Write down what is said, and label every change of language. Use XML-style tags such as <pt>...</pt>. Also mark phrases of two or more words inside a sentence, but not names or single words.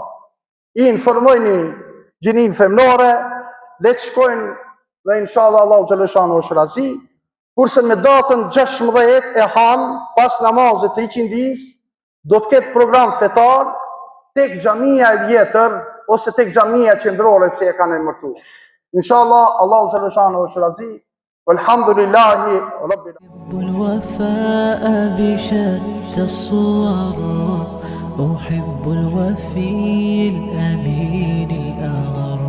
<sq>I informojni gjinin femnore, le të shkojnë dhe inshallah Allahu xhaleshanu është razi. Kurse me datën 16 e han, pas namazit të iqindis, do të ketë program fetar tek xhamia e vjetër, ose tek xhamia qendrore si e kanë emërtuar. Inshallah, Allahu xhaleshanu është razi.</sq> <ar>والحمد لله رب الوفاء بشتى الصور أحب الوفي الأمين الأغر</ar>